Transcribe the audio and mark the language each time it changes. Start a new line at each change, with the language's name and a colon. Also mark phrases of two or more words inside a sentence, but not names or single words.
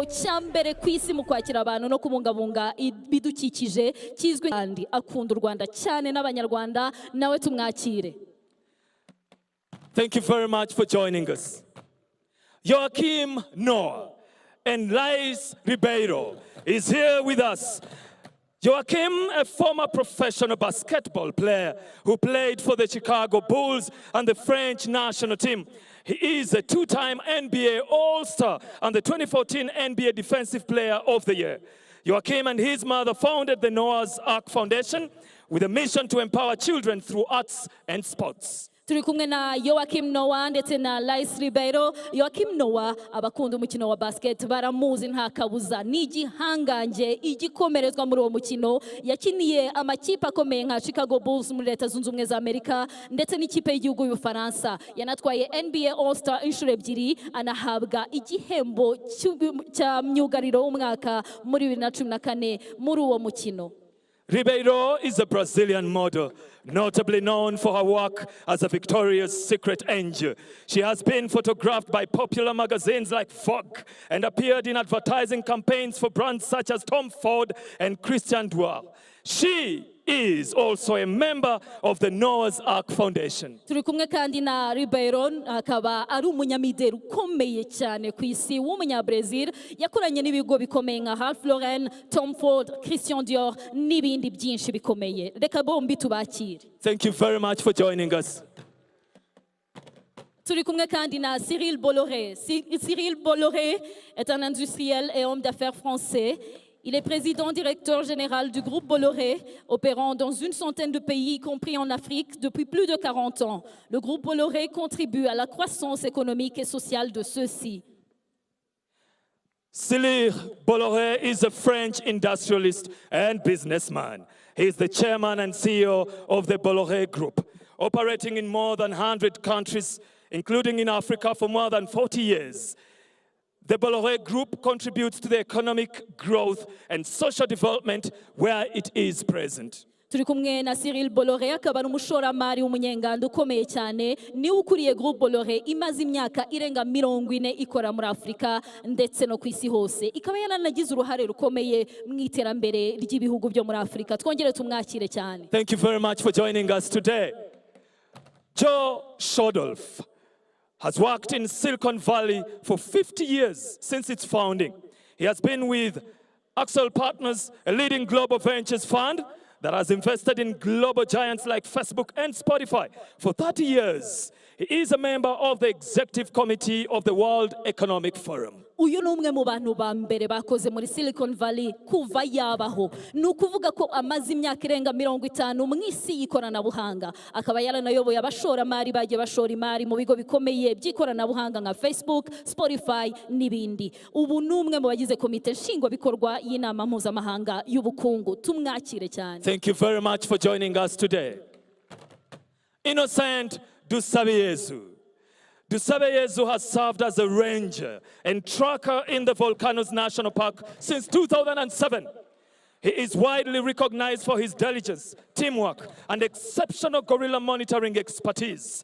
Kinyarwanda: cyambere ku isi mu kwakira abantu no kubungabunga ibidukikije kizwe kandi akunda u Rwanda cyane n'abanyarwanda nawe tumwakire.
English: Thank you very much for joining us. Joachim Noah and Lais Ribeiro is here with us. Joachim, a former professional basketball player who played for the Chicago Bulls and the French national team. He is a two-time NBA All-Star and the 2014 NBA Defensive Player of the Year. Joachim and his mother founded the Noah's Ark Foundation with a mission to empower children through arts and sports.
Kinyarwanda: Turi kumwe na Joachim Noah ndetse na Lais Ribeiro. Joachim Noah abakunda umukino wa basket baramuzi nta kabuza. Ni igihangange igikomerezwa muri uwo mukino. Yakiniye amakipe akomeye nka Chicago Bulls muri Leta Zunze Ubumwe za Amerika ndetse n'ikipe y'igihugu y'Ubufaransa. Yanatwaye NBA All-Star inshuro ebyiri anahabwa igihembo cya myugariro w'umwaka muri 2014 muri uwo mukino.
English: Ribeiro is a Brazilian model, notably known for her work as a Victoria's Secret angel. She has been photographed by popular magazines like Vogue and appeared in advertising campaigns for brands such as Tom Ford and Christian Dior. She is also a member of the Noah's Ark Foundation.
Kinyarwanda: Turi kumwe kandi na Ribeiro akaba ari umunyamideli ukomeye cyane ku isi w'umunyabrazil yakoranye n'ibigo bikomeye nka Ralph Lauren, Tom Ford, Christian Dior n'ibindi byinshi bikomeye. Reka bombi tubakire.
English: Thank you very much for joining us.
Kinyarwanda: Turi kumwe kandi na Cyril Bolloré.
French: Cyril Bolloré est un industriel et homme d'affaires français. Il est président-directeur général du groupe Bolloré, opérant dans une centaine de pays, y compris en Afrique, depuis plus de 40 ans. Le groupe Bolloré contribue à la croissance économique et sociale de ceux-ci.
English: Cyril Bolloré is a French industrialist and businessman. He is the chairman and CEO of the Bolloré Group, operating in more than 100 countries, including in Africa, for more than 40 years. The Bolloré Group contributes to the economic growth and social development where it is present.
Kinyarwanda: Turi kumwe na Cyril Bolloré akaba ari umushoramari w'umunyenganda ukomeye cyane niwe ukuriye groupe Bolloré imaze imyaka irenga 40 ikora muri Afrika ndetse no ku isi hose ikaba yaranagize uruhare rukomeye mu iterambere ry'ibihugu byo muri Afrika. Twongere tumwakire cyane.
English: Thank you very much for joining us today. Joe Shodolph has worked in Silicon Valley for 50 years since its founding. He has been with Axel Partners, a leading global ventures fund that has invested in global giants like Facebook and Spotify for 30 years. He is a member of the executive committee of the World Economic Forum.
Kinyarwanda: Uyu ni umwe mu bantu ba mbere bakoze muri Silicon Valley kuva yabaho. Ni ukuvuga ko amaze imyaka irenga 50 mu isi y'ikoranabuhanga. Akaba yaranayoboye abashoramari bagiye bashora imari mu bigo bikomeye by'ikoranabuhanga nka Facebook, Spotify n'ibindi. Ubu ni umwe mu bagize komite nshingwabikorwa y'inama mpuzamahanga y'ubukungu. Tumwakire cyane.
English: Thank you very much for joining us today. Innocent Dusabeyezu. Dusabeyezu has served as a ranger and tracker in the Volcanoes National Park since 2007. He is widely recognized for his diligence, teamwork, and exceptional gorilla monitoring expertise.